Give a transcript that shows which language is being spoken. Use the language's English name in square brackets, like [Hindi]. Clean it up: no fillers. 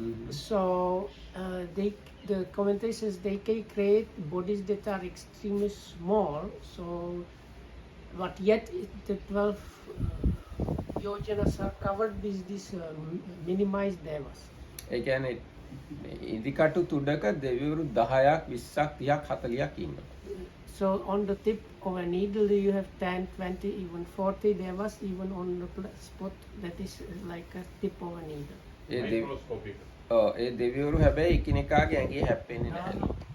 [English] So the commentary says they can create bodies that are extremely small, so but yet the 12 yojanas are covered with this minimized devas. [Sinhala] ඒ කියන්නේ ඉදිකටු තුඩක දෙවිවරු 10ක් 20ක් 30ක් 40ක් ඉන්නවා. [English] So on the tip of a needle you have 10, 20, even 40 devas, even on the spot that is like a tip of a needle. Microscopic. [Sinhala] ඒ දෙවිවරු හැබැයි එකිනෙකාගේ ඇඟේ හැප්පෙන්නේ නැහැ.